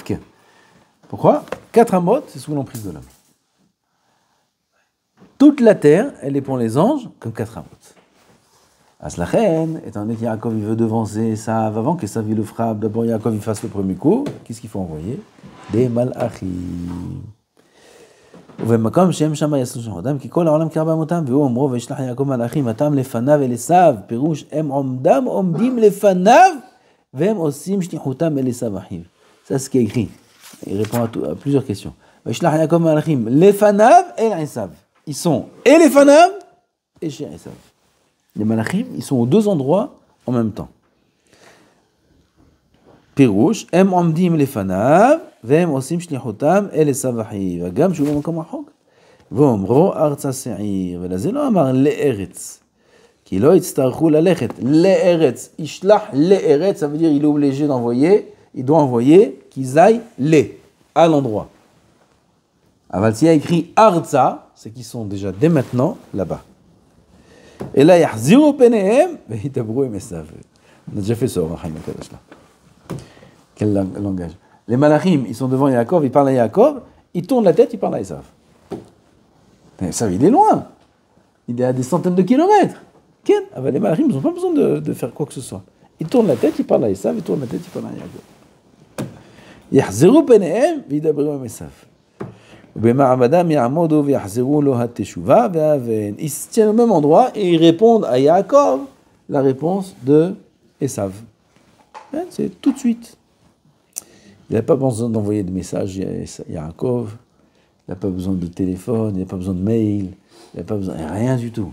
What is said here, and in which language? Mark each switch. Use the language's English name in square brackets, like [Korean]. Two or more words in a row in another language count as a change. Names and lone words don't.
[French] FK. Pourquoi? 4 amot, c'est sous l'emprise de l'homme. Toute la terre, elle est pour les anges comme 4 amot. Aslachen, étant donné qu'Yaakov il veut devancer ça avant que ça le frappe, d'abord Yaakov il fasse le premier coup, qu'est-ce qu'il faut envoyer? Des malachim. [Hebrew] ובמקום שהם שם יעשו שוחדם, כי כל העולם כארבע אמותם, והוא אמרו וישלח יעקב מלאכים אתם לפניו אל עשיו, פירוש הם עומדים לפניו, והם עושים שליחותם אל עשיו אחיו. [French] Ça ce qui est écrit. Il répond à plusieurs questions. [Hebrew] וישלח יעקב מלאכים לפניו אל עשיו. [French] Ils sont et לפניו et chez עשיו. Les malachim, ils sont aux deux endroits en même temps. [Hebrew] פירוש, הם עומדים לפניו, והם עושים שליחותם אל עשיו אחיו, וגם שהוא במקום רחוק. ואומרו ארצה שעיר, ולזה לא אמר לארץ, כי לא יצטרכו ללכת לארץ, ישלח לארץ, [French] ça veut dire il est obligé d'envoyer, il doit envoyer qu'ils aillent à l'endroit. אבל s'il y a écrit ארצה, c'est qu'ils sont déjà dès maintenant là-bas. Et là, [Hebrew] יחזירו פניהם, וידברו עם עשיו. [French] On a déjà fait ça, on va faire là. Quel langage? Les malachim, ils sont devant Yaakov, ils parlent à Yaakov, ils tournent la tête, ils parlent à Esav. Mais Esav, il est loin. Il est à des centaines de kilomètres. Les malachim, ils n'ont pas besoin de faire quoi que ce soit. Ils tournent la tête, ils parlent à Esav, ils tournent la tête, ils parlent à Yaakov. [Hebrew] יחזרו פניהם וידברו עם עשיו. ובמעמדם יעמודו ויחזרו לו התשובה והאבן. [French] Ils se tiennent au même endroit et ils répondent à Yaakov la réponse de Esav. C'est tout de suite. Il n'a pas besoin d'envoyer de messages à Yaakov, il n'a pas besoin de téléphone, il n'a pas besoin de mail, il n'a pas besoin de rien du tout.